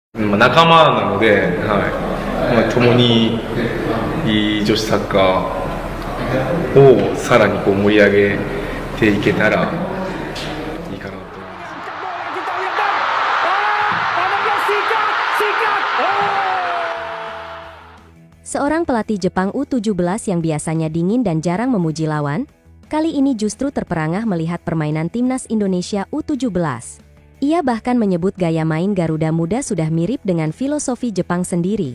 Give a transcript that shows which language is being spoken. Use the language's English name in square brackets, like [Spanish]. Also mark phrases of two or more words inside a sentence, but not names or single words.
[Japanese] 仲間なので、共にいい女子サッカーをさらに盛り上げていけたらいいかなと思います。 [Indonesian] Seorang pelatih Jepang U17 yang biasanya dingin dan jarang memuji lawan, kali ini justru terperangah melihat permainan timnas Indonesia U17. Ia bahkan menyebut gaya main Garuda Muda sudah mirip dengan filosofi Jepang sendiri.